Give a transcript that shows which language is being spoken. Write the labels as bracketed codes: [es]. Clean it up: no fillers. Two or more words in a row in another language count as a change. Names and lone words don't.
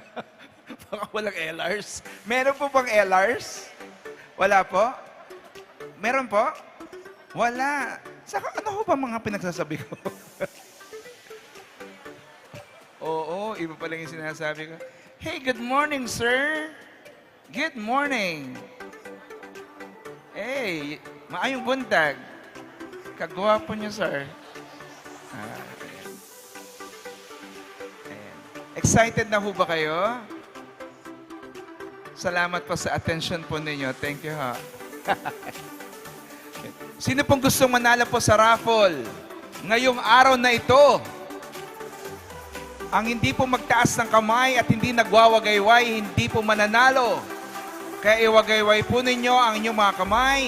[tl] Baka walang LRs. Meron po bang LRs? Wala po? Meron po? Wala. Saka ano ho ba mga pinagsasabi ko? Oo, iba pa lang yung sinasabi ko. [en] Hey, good morning, sir. Good morning. [ceb] Hey, maayong buntag. [tl] Kagwapo niyo, sir. Ayan. Excited na ho ba kayo? Salamat po sa attention po ninyo. [en] Thank you, [tl] ha. Sino pong gustong manalo po sa raffle ngayong araw na ito? Ang hindi po magtaas ng kamay at hindi nagwawagayway, hindi po mananalo. Kaya iwagayway po ninyo ang inyong mga kamay.